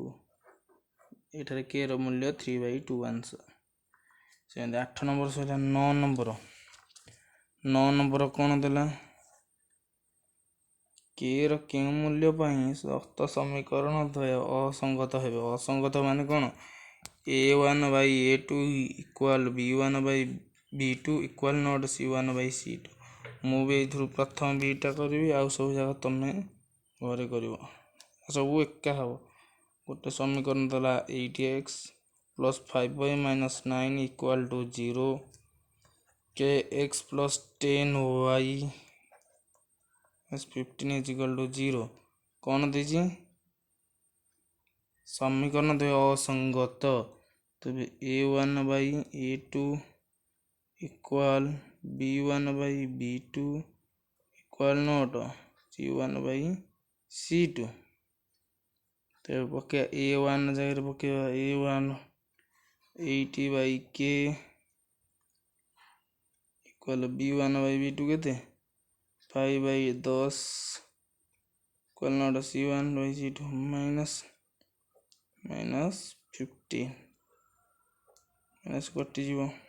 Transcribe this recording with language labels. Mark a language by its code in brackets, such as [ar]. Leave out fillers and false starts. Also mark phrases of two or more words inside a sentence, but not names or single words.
[or] ଏଠାରେ k ର ମୂଲ୍ୟ 3/2 ଆନ୍ସର। ସେମିତି 8 ନମ୍ବର ସହିତ 9 ନମ୍ବର କ'ଣ ଦେଲା କେ ର କେଉଁ ମୂଲ୍ୟ ପାଇଁ ସପ୍ତ ସମୀକରଣ ଦ୍ୱୟ ଅସଙ୍ଗତ ହେବେ। ଅସଙ୍ଗତ ମାନେ କ'ଣ a1/a2 = b1/b2 = not c1/c2। ମୁଁ ବି ଏଇଥିରୁ ପ୍ରଥମ ବିଟା କରିବି ଆଉ ସବୁ ଯାକ ତମେ ଘରେ କରିବ। ସବୁ ଏକା ହେବ। ଗୋଟେ ସମୀକରଣ ଦେଲା 8x + 5y - 9 = 0 kx + 10y - 15 = 0। କ'ଣ ଦେଇଛି ସମୀକରଣ ଦ୍ୱୟ ଅସଙ୍ଗତ। ତେବେ a1/a2 = b1/b2 = not c1/c2। ତେବେ ପକେଇବା a1 ଜାଗାରେ ପକେଇବା a1 8/k = b1/b2 କେତେ 5/10 = not c1/c2 -15 କଟିଯିବ।